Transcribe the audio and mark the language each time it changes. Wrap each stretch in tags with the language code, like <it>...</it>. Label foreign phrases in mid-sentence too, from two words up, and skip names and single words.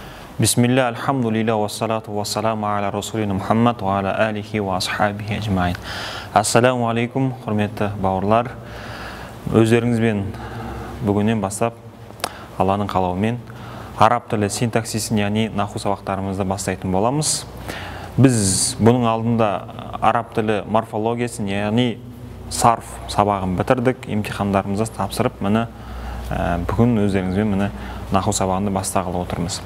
<ar>بسم الله الحمد لله والصلاة والسلام على رسولنا محمد وعلى آله وأصحابه أجمعين. السلام عليكم,</ar> <kk>құрметті бауырлар. Өздеріңізбен бүгіннен бастап Алланың қалауымен араб тілі синтаксисін, яғни наху сабақтарымызды бастайтын боламыз. Біз бұның алдында араб тілі морфологиясын, яғни сарф сабағын бітірдік, имтихандарымызды тапсырып, міне бүгін өздеріңізбен міне наху сабағында бастағалы отырмыз.</kk>